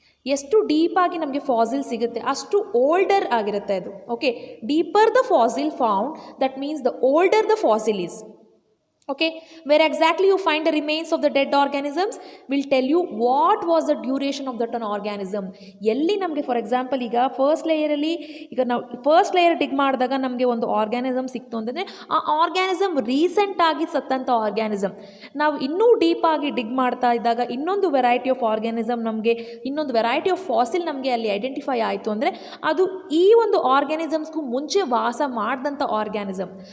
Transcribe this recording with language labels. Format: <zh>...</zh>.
<kn>ಎಷ್ಟು ಡೀಪಾಗಿ ನಮಗೆ ಫಾಸಿಲ್ ಸಿಗುತ್ತೆ ಅಷ್ಟು ಓಲ್ಡರ್ ಆಗಿರುತ್ತೆ ಅದು.</kn> <en>Okay, deeper the fossil found, that means the older the fossil is. Okay, where exactly you find the remains of the dead organisms will tell you what was the duration of that an organism.</en> <kn>ಎಲ್ಲಿ ನಮಗೆ for example ಈಗ first ಲೇಯರಲ್ಲಿ, ಈಗ ನಾವು first layer ಡಿಗ್ ಮಾಡಿದಾಗ ನಮಗೆ ಒಂದು organism ಸಿಕ್ತು ಅಂತಂದರೆ ಆ ಆರ್ಗ್ಯಾನಿಸಮ್ ರೀಸೆಂಟಾಗಿ ಸತ್ತಂಥ ಆರ್ಗ್ಯಾನಿಸಮ್. ನಾವು ಇನ್ನೂ ಡೀಪಾಗಿ ಡಿಗ್ ಮಾಡ್ತಾ ಇದ್ದಾಗ ಇನ್ನೊಂದು ವೆರೈಟಿ ಆಫ್ ಆರ್ಗ್ಯಾನಿಸಮ್ ನಮಗೆ, ಇನ್ನೊಂದು ವೆರೈಟಿ ಆಫ್ ಫಾಸಿಲ್ ನಮಗೆ ಅಲ್ಲಿ ಐಡೆಂಟಿಫೈ ಆಯಿತು ಅಂದರೆ ಅದು ಈ ಒಂದು ಆರ್ಗ್ಯಾನಿಸಮ್ಸ್ಗೂ ಮುಂಚೆ ವಾಸ ಮಾಡಿದಂಥ ಆರ್ಗ್ಯಾನಿಸಮ್.</kn>